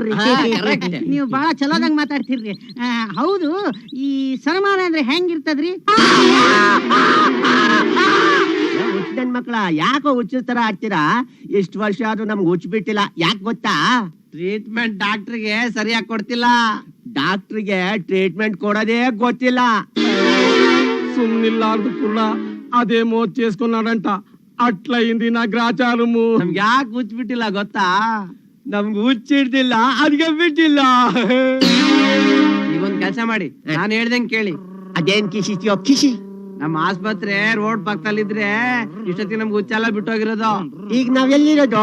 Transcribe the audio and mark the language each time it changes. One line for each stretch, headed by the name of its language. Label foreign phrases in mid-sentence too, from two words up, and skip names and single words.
Kannada: ನೀವು ಬಹಳ ಚಲೋದಂಗ್ ಮಾತಾಡ್ತಿರ್ರಿ. ಹೌದು, ಈ ಸನ್ಮಾನ ಅಂದ್ರೆ ಹೆಂಗಿರ್ತದ್ರಿ? ಹುಚ್ಚನ್ ಮಕ್ಳ ಯಾಕೋ ಹುಚ್ಚ ತರ ಆಡ್ತೀರಾ? ಇಷ್ಟು ವರ್ಷ ಆದ್ರೂ ನಮ್ಗೆ ಹುಚ್ಚ ಬಿಟ್ಟಿಲ್ಲ. ಯಾಕೆ ಗೊತ್ತಾ? ಟ್ರೀಟ್ಮೆಂಟ್ ಡಾಕ್ಟ್ರಿಗೆ ಸರಿಯಾಗಿ ಕೊಡ್ತಿಲ್ಲ. ಡಾಕ್ಟ್ರಿಗೆ ಟ್ರೀಟ್ಮೆಂಟ್ ಕೊಡೋದೇ ಗೊತ್ತಿಲ್ಲ.
Telugu: సున్నిల్లార్దు కుళ్ళ అదేమో చేసుకున్నాడంట. అట్లా అయింది నా గ్రాచారము.
Kannada: ನಮ್ಗೆ ಯಾಕೆ ಹುಚ್ಚಿಬಿಟ್ಟಿಲ್ಲ ಗೊತ್ತಾ? ನಮ್ಗೆ ಹುಚ್ಚಿಡ್ದಿಲ್ಲ, ಅದಕ್ಕೆ ಬಿಟ್ಟಿಲ್ಲ. ಈಗೊಂದ್ ಕೆಲಸ ಮಾಡಿ, ನಾನು ಹೇಳ್ದಂಗೆ ಕೇಳಿ. ಅದೇನ್ ಕಿಸಿಯೋ ಕಿಸಿ? ನಮ್ಮ ಆಸ್ಪತ್ರೆ ರೋಡ್ ಪಕ್ಕದಲ್ಲಿದ್ರೆ ಇಷ್ಟೊತ್ತಿಗೆ ನಮ್ಗೆ ಹುಚ್ಚೆಲ್ಲ ಬಿಟ್ಟೋಗಿರೋದು. ಈಗ ನಾವೆಲ್ಲಿರೋದು?